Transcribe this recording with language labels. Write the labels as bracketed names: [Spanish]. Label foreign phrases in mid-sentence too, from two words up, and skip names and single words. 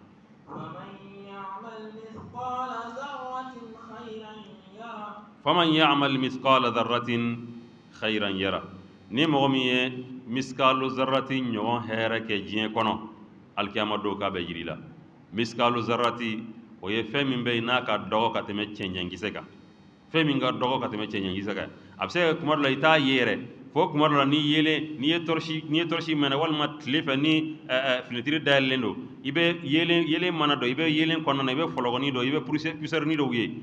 [Arabic] فمن يعمل مثقال ذرة خيرا يره فمن يعمل مثقال ذرة خيرا يره [Bambara] ni mɔgɔ min ye [Arabic] مثقال ذرة [Bambara] ɲɔgɔn hɛrɛ kɛ diɲɛ kɔnɔ alikiyama don k'a bɛ yiri la [Arabic] مثقال ذرة [Bambara] o ye fɛn min bɛ yen n'a ka dɔgɔ ka tɛmɛ cɛncɛnkisɛ kan fɛn min ka dɔgɔ ka tɛmɛ cɛncɛnkisɛ kan a bɛ se ka kuma dɔ la i t'a ye yɛrɛ fo kuma dɔ la n'i ye tɔrɔsi mɛnɛ walima tile fɛ ni finitiri dayɛlɛlen don i bɛ yelen mana dɔ i bɛ yelen kɔnɔna na i bɛ fɔlɔkɔnin dɔ i bɛ pusɛrini dɔw ye